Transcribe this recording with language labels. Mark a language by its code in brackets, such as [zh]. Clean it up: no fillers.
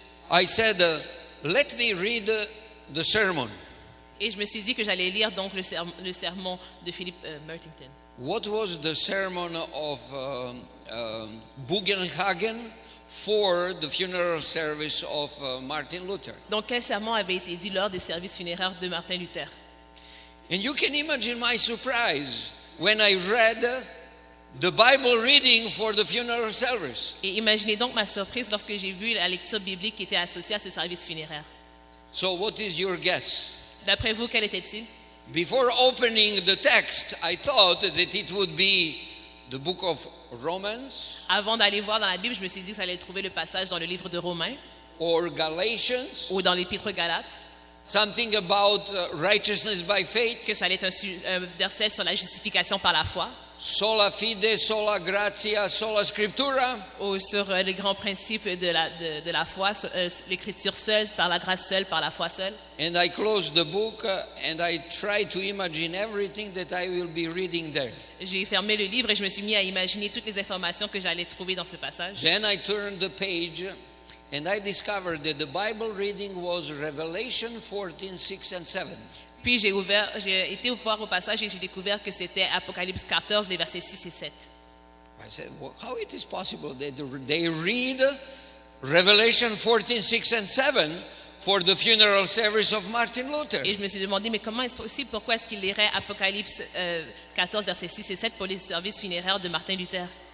[en] I said, let me read the sermon. [fr] Et je me suis dit que j'allais lire donc le sermon de Philip Melanchthon. [en] What was the sermon of Bugenhagen for the funeral service of Martin Luther? [fr] Donc quel sermon avait été dit lors des services funéraires de Martin Luther? [en] And you can imagine my surprise when I read the Bible reading for the funeral service. [fr] Et imaginez donc ma surprise lorsque j'ai vu la lecture biblique qui était associée à ce service funéraire. [en] So what is your guess? [fr] D'après vous, quel était-il? [en] Before opening the text, I thought that it would be the book of Romans [fr] Avant d'aller voir dans la Bible, je me suis dit que j'allais trouver le passage dans le livre de Romains [en] or Galatians, [fr] ou dans l'épître Galates, [en] something about righteousness by [fr] que [en] faith, [fr] ça allait être un verset sur la justification par la foi, [la] sola fide, sola gratia, sola scriptura. [fr] ou sur les grands principes de la foi, sur, l'écriture seule, par la grâce seule, par la foi seule. [en] And I closed the book and I tried to imagine everything that I will be reading there. [fr] J'ai fermé le livre et je me suis mis à imaginer toutes les informations que j'allais trouver dans ce passage. [en] Then I turned the page and I discovered that the Bible reading was Revelation 14, 6 and 7. [fr] Puis j'ai été voir au passage et j'ai découvert que c'était Apocalypse 14, les versets 6 et 7. [en] I said, well, how it is possible that they read Revelation 14, 6 and 7 for the funeral service of Martin Luther? [fr] Et je me suis demandé, mais comment est-ce possible? Pourquoi est-ce qu'il lirait Apocalypse 14, versets 6 et 7 pour les services funéraires de Martin Luther?